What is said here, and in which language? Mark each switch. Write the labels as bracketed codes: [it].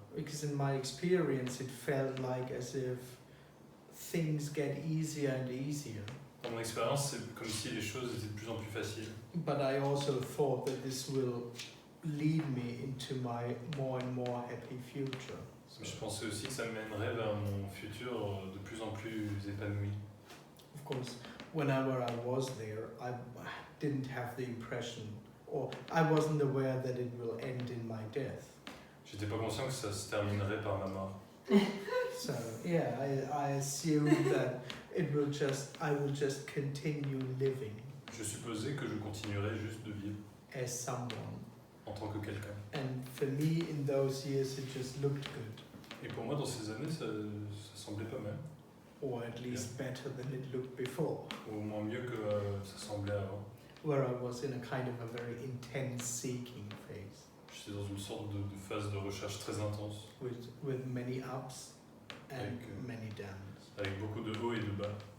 [en] because in my experience, it felt like as if things get easier and easier. [fr] Dans mon expérience, c'est comme si les choses étaient de plus en plus faciles. [en] But I also thought that this will lead me into my more and more happy future. [fr] Mais je pensais aussi que ça me mènerait vers mon futur de plus en plus épanoui. [en] Of course, whenever I was there, I didn't have the impression or I wasn't aware that it will end in my death. [fr] J'étais pas conscient que ça se terminerait par ma mort. [en] So yeah, I assume that I will just continue living [fr] Je supposais que je continuerais juste de vivre [en] as someone. [fr] en tant que quelqu'un. [en] And for me, in those years, it just looked good, [fr] Et pour moi, dans ces années, ça semblait pas mal. [en] or at least better than it looked before, [fr] Au moins mieux que ça semblait avant. [en] where I was in a kind of a very intense seeking phase [fr] J'étais dans une sorte de phase de recherche très intense, [en] with many ups and [fr] Avec, [en] many downs. [fr] avec beaucoup de hauts et de bas.